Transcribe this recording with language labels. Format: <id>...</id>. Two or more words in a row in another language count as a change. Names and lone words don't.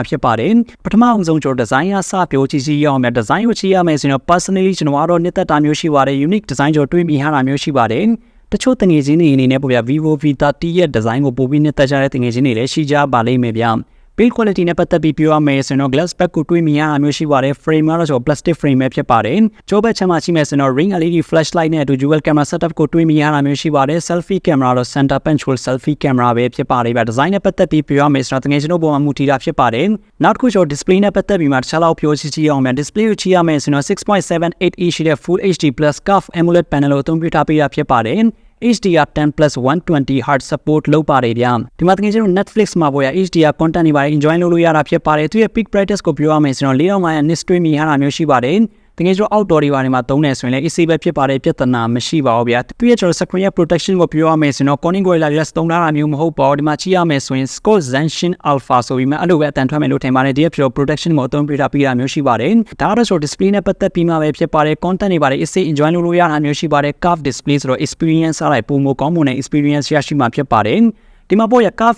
<my>ဖြစ်ပါတယ်ပထမအောင်ဆုံးကျွန်တော်ဒီဇိုင်းအစပြောကြည့်ရအောင်မယ်ဒီဇိုင်းကိုကြည့်ရမယ်ဆိုရင် personally ကျွန်တော်ကတော့နှစ်သက်တာမျိုးရှိပါတယ်</my> <en>unique design</en> <my>ကျွန်တော်တွေးမိထားတာမျိုးရှိပါတယ်တချို့တင ယ်ချင်းတွေအနေနဲ့ပေါ့ဗျာ Vivo V30 ရဲ့ design ကိုပိုပြီးနှစ်သက်ကြတဲ့တငယ်ချင်းတွေလည်းရှိကြပါလိမ့်မယ်ဗျာ</my> <en>build quality</en> <my>နဲ့ပတ်သက်ပြီးပြောရမယ်ဆိုရင်</my> <en>glass back</en> <my>ကိုတွေးမိရတာမျိုးရှိပါတယ် frame ကတော့</my> <en>plastic frame</en> <my>ပဲဖြစ်ပါတယ်ကျောဘက်ချမ်းမှာရှိမယ်ဆိုရင်</my> <en>ring LED flashlight</en> <my>နဲ့အတူ</my> <en>dual camera setup</en> <my>ကိုတွေးမိရတာမျိုးရှိပါတယ်</my> <en>selfie camera</en> <my>တော့</my> <en>center punch hole selfie camera</en> <my>ပဲဖြစ်ပါတယ်ဗျ design နဲ့ပတ်သက်ပြီးပြောရမယ်ဆိုတော့တကယ်ကျွန်တော်ပုံမှန်မူတည်တာဖြစ်ပါတယ်နောက်တစ်ခုကျွန်တော် display နဲ့ပတ်သက်ပြီးမှတခြားလောက်ပြောကြည့်အောင်မယ် display ကိုကြည့်ရမယ်ဆိုရင် 6.78 inch ရှိတဲ့</my> <en>full HD plus curve AMOLED panel</en> <my>ကိုအသုံးပြုထားပေးတာဖြစ်ပါတယ်</my> <en>HDR10 plus 120Hz support</en> <my>လုပ်ပါတယ်ဗျာဒီမှာတကယ်ကျွန်တော် Netflix မှာပေါ့ရ</my> <en>HDR content</en> <my>တွေပါ enjoy လုပ်လို့ရတာဖြစ်ပါတယ်သူရဲ့</my> <en>peak brightness</en> <my>ကိုပြောရမယ်ဆိုတော့4500 nits တွေ့မိ ရတာမျိုးရှိပါတယ်တကယ်ကျွန်တော် outdoor တွေပါနေမှာသုံးနေဆိုရင်လည်း AC ပဲဖြစ်ပါတယ်ပြဿနာမရှိပါဘူးဗျာသူရဲ့ကျွန်တော် screen ရဲ့ protection ကိုပြောရမယ်ဆိုတော့ Corning Gorilla Glass သုံးထားတာမျိုးမဟုတ်ပါဘူးဒီမှာကြည့်ရမယ်ဆိုရင် Score Zensin Alpha ဆိုပြီးမှအဲ့လိုပဲအတန်ထွက်မယ်လို့ထင်ပါတယ်ဒီရဲ့ protection ကိုအသုံးပြုထားပြီးတာမျိုးရှိပါတယ်ဒါကတော့ကျွန်တော် display နဲ့ပတ်သက်ပြီးမှပဲဖြစ်ပါတယ် content တွေပါလေ AC enjoy လုပ်လို့ရတာမျိုးရှိပါတယ်</my> <en>curve display</en> <my>ဆိုတော့ experience အလိုက်ပုံမကောင်းမွန်တဲ့ experience ရရှိမှာဖြစ်ပါတယ်ဒီမှာပေါ့ရ curve</my>